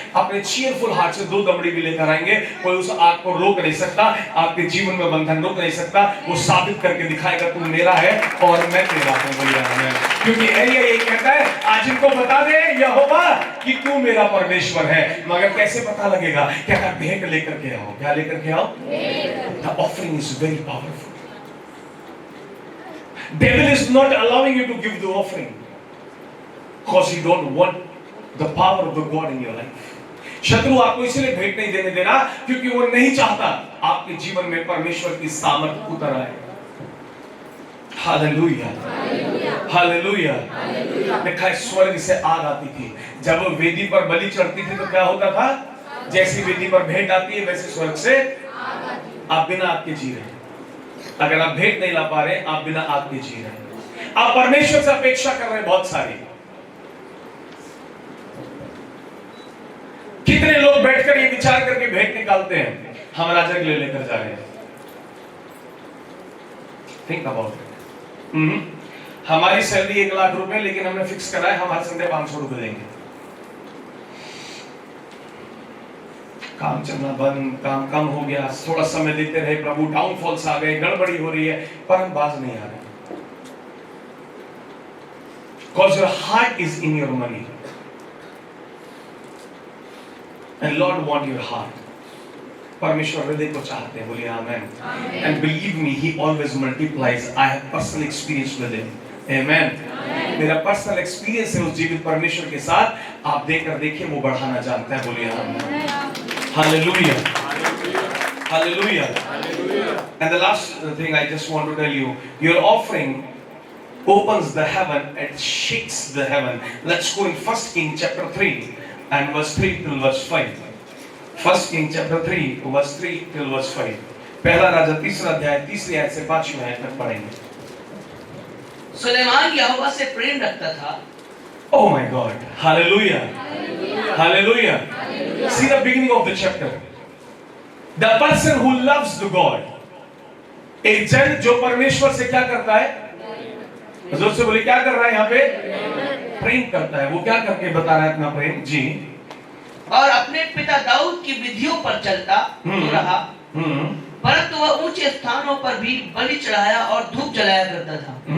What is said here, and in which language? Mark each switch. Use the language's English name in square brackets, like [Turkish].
[Hindi] अपने cheerful heart से 2 दमड़ी भी लेकर आएंगे, कोई उस आग को रोक नहीं सकता, आपके जीवन में बंधन रोक नहीं सकता। वो साबित करके दिखाएगा तू मेरा है और मैं तेरा हूं। क्योंकि एलिया यही कहता है, आज इनको बता दे यहोवा कि तू मेरा परमेश्वर है। मगर कैसे पता लगेगा? क्या भेंट लेकर के आओ। क्या लेकर के आओ? [English] The offering is very powerful. Devil is not allowing you to give the offering because he don't want the power of the God in your life. [Hindi] शत्रु आपको इसलिए भेंट नहीं देने दे रहा क्योंकि वो नहीं चाहता आपके जीवन में परमेश्वर की सामर्थ उतर आए। Hallelujah, hallelujah. लिखा है स्वर्ग से आग आती थी। जब वो वेदी पर बलि चढ़ती थी तो क्या होता था? जैसी वेदी पर भेंट आती है वैसे स्वर्ग से आप बिना आग के जी रहे हैं। अगर आप भेंट नहीं ला पा रहे, आप बिना आग के जी रहे हैं। आप परमेश्वर से अपेक्षा कर रहे हैं बहुत सारी। कितने लोग बैठकर ये विचार करके भेंट निकालते हैं, हम राजा के लिए लेकर जा रहे हैं। [English] Think about it. [Hindi] हमारी सैलरी 1 लाख रुपए, लेकिन हमने फिक्स करा है हम हर संडे 500 रुपए देंगे। काम चलना बंद, काम कम हो गया, थोड़ा समय देते रहे, प्रभु डाउनफॉल्स आ गए, गड़बड़ी हो रही है, पर हम बाज नहीं आ रहे। [English] Because your heart is in your money, and Lord want your heart. [Hindi] परमेश्वर हृदय को चाहते हैं, बोलिए आमेन। [English] And believe me, He always multiplies. I have personal experience with Him. Amen. [Hindi] मेरा पर्सनल एक्सपीरियंस है उस जीवित परमेश्वर के साथ। आप देखकर देखिए, वो बढ़ाना जानता है, बोलिए आमेन। [English] Hallelujah. Hallelujah. And the last thing I just want to tell you, your offering opens the heaven and shakes the heaven. Let's go in 1 King chapter 3 and verse 3 till verse 5. 1 King chapter 3 verse 3 till verse 5. [Hindi] पहला राजा 3 अध्याय 3 आयत से 5 आयत तक पढ़ेंगे। सुलेमान यहोवा से प्रेम रखता था। [English] Oh my God. Hallelujah. Hallelujah. See the beginning of the chapter. The person who loves the God. [Hindi] एक जन जो परमेश्वर से क्या करता है? जोर से बोले, क्या कर रहा है यहाँ पे? प्रेम करता है। वो क्या करके बता रहा है अपना प्रेम? जी। और अपने पिता दाऊद की विधियों पर चलता रहा परंतु वह ऊंचे स्थानों पर भी बलि चढ़ाया और धूप जलाया करता था।